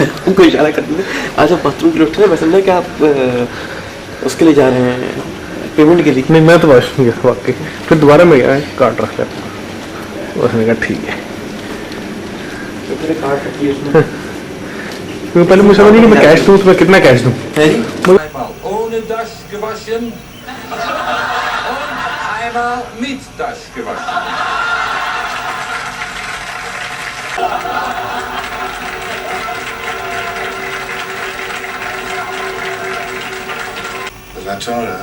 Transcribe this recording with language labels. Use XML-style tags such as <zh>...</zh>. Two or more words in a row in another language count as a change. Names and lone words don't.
<hi>उनको इशारा कर दिया आज आप बाथरूम के लिए उठ रहे हैं वैसे नहीं कि आप उसके लिए जा रहे हैं पेमेंट के लिए नहीं मैं तो वाशरूम गया वाकई फिर दोबारा मैं गया कार्ड रख लिया उसने कहा ठीक है कार्ड रखिए उसमें क्योंकि पहले मुझे समझ नहीं कि मैं कैश दूँ उसमें कितना कैश दूँ</hi> <de>Ohne das gewaschen und einmal mit das gewaschen. Das war toll, ne?</de>